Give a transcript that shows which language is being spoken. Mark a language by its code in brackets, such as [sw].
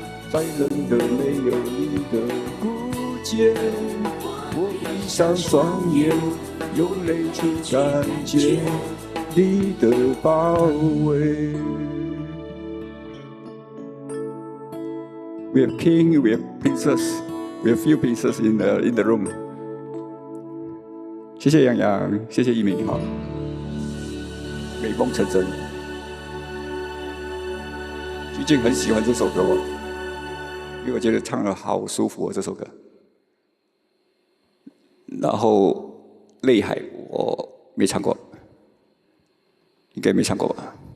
[zh] 再冷的没有你的孤寂，我闭上双眼，用泪去感觉你的包围。 [en] We have king, we have princess, we have few princess in the room. [zh] 谢谢杨洋，谢谢一鸣，好，美梦成真。最近很喜欢这首歌哦，因为我觉得唱得好舒服哦，这首歌。然后泪海我没唱过，应该没唱过吧？